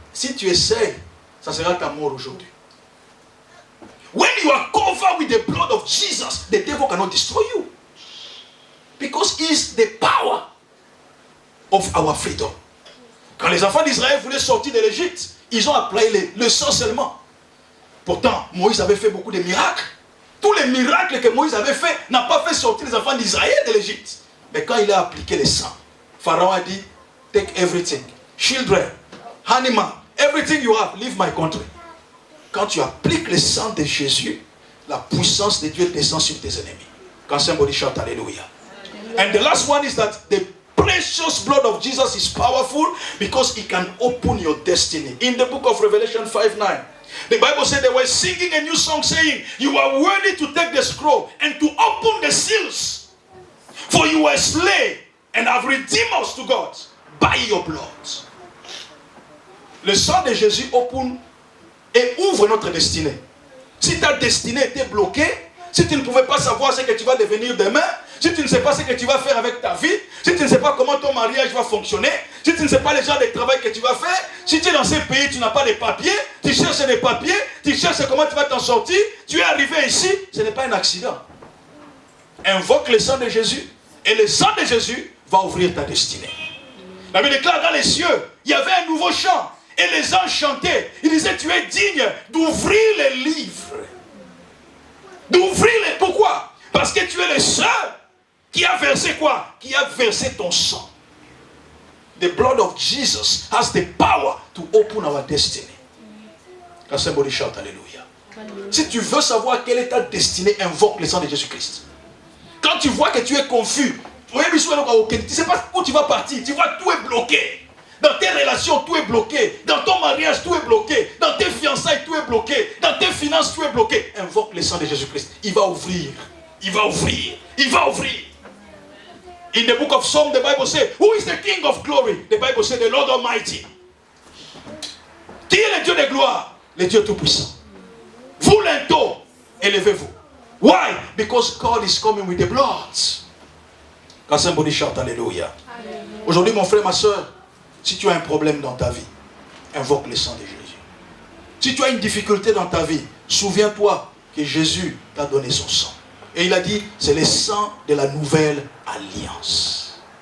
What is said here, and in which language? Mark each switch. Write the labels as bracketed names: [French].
[French] Si tu essayes, ça sera ta mort aujourd'hui. [English] When you are covered with the blood of Jesus, the devil cannot destroy you. Because he is the power of our freedom. [French] Quand les enfants d'Israël voulaient sortir de l'Égypte, ils ont appelé le sang seulement. Pourtant, Moïse avait fait beaucoup de miracles. Tous les miracles que Moïse avait fait n'ont pas fait sortir les enfants d'Israël de l'Égypte. Mais quand il a appliqué le sang, Pharaon a dit, [English] take everything. Children, animal, everything you have, leave my country. [French] Quand tu appliques le sang de Jésus, la puissance de Dieu descend sur tes ennemis. Quand [English] somebody shout hallelujah. And the last one is that the precious blood of Jesus is powerful because it can open your destiny. In the book of Revelation 5:9, the Bible said they were singing a new song saying, you are worthy to take the scroll and to open the seals. For you were slain and have redeemed us to God by your blood. [French] Le sang de Jésus open et ouvre notre destinée. Si ta destinée était bloquée, si tu ne pouvais pas savoir ce que tu vas devenir demain, si tu ne sais pas ce que tu vas faire avec ta vie, si tu ne sais pas comment ton mariage va fonctionner, si tu ne sais pas les genres de travail que tu vas faire, si tu es dans ces pays, tu n'as pas de papiers, tu cherches des papiers, tu cherches comment tu vas t'en sortir, tu es arrivé ici, ce n'est pas un accident. Invoque le sang de Jésus et le sang de Jésus va ouvrir ta destinée. La Bible déclare dans les cieux, il y avait un nouveau chant. Et les anges chantaient. Ils disaient, tu es digne d'ouvrir les livres. D'ouvrir les... Pourquoi? Parce que tu es le seul qui a versé quoi? Qui a versé ton sang. [English] The blood of Jesus has the power to open our destiny. Can somebody shout hallelujah? [French] Si tu veux savoir quelle est ta destinée, invoque le sang de Jésus-Christ. Quand tu vois que tu es confus, tu ne sais pas où tu vas partir, tu vois tout est bloqué. Dans tes relations, tout est bloqué. Dans ton mariage, tout est bloqué. Dans tes fiançailles, tout est bloqué. Dans tes finances, tout est bloqué. Invoque le sang de Jésus-Christ. Il va ouvrir. Il va ouvrir. Il va ouvrir. [English] In the book of Psalms, the Bible says, who is the King of glory? The Bible says, the Lord Almighty. [French] Qui est le Dieu de gloire? Le Dieu Tout-Puissant. Vous l'entendez, élevez-vous. [English] Why? Because God is coming with the blood. Can somebody shout hallelujah? [French] Aujourd'hui, mon frère, ma soeur, si tu as un problème dans ta vie, invoque le sang de Jésus. Si tu as une difficulté dans ta vie, souviens-toi que Jésus t'a donné son sang. Et il a dit, c'est le sang de la nouvelle alliance.